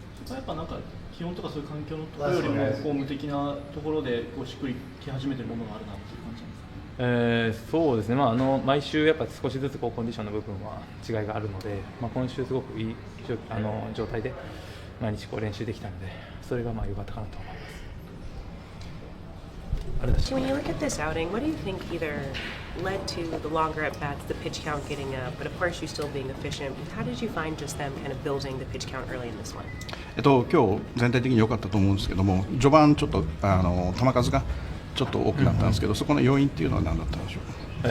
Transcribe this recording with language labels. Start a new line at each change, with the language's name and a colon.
Japanese: やっぱ気温とかそういう環境のところよりもフォーム的なところでしっくりき始めてるものがあるなっていう感じなんですか？そうですね、毎週やっぱ少しずつコンディションの部分は違いがあるので、今週すごくいい状態で毎日練習できたので、それが良かったかなと思います。
English: When you look at this outing, what do you think either led to the longer at bats, the pitch count getting up, but of course you still being efficient? How did you find just them kind of building the pitch count early in this one?
Japanese: 今日全体的に良かったと思うんですけども、序盤ちょっと球数がちょっと多くなったんですけど、そこの要因っていうのは何だったんでしょうか？